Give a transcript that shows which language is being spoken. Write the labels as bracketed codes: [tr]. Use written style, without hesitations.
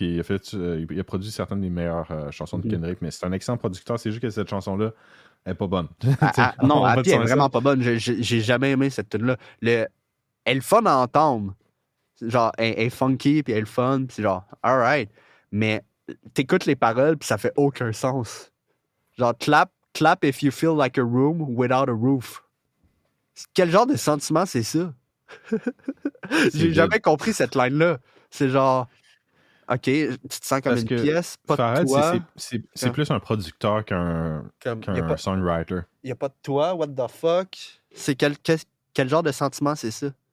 [fr] Il a produit certaines des meilleures chansons de Kendrick, mais c'est un excellent producteur. C'est juste que cette chanson-là, elle est pas bonne. Non, Happy est vraiment pas bonne. J'ai jamais aimé cette tune-là. Elle est fun à entendre. Genre, elle est funky, puis elle est fun, puis genre, alright. Mais t'écoutes les paroles, puis ça fait aucun sens. [en] Genre, clap if you feel like a room without a roof. [fr] Quel genre de sentiment c'est ça? J'ai jamais compris cette line-là. C'est genre, OK, tu te sens comme une pièce, pas Pharrell, de toi. C'est plus un producteur qu'un songwriter. Il n'y a pas de toi, [en] what the fuck? [fr] C'est quel genre de sentiment c'est ça?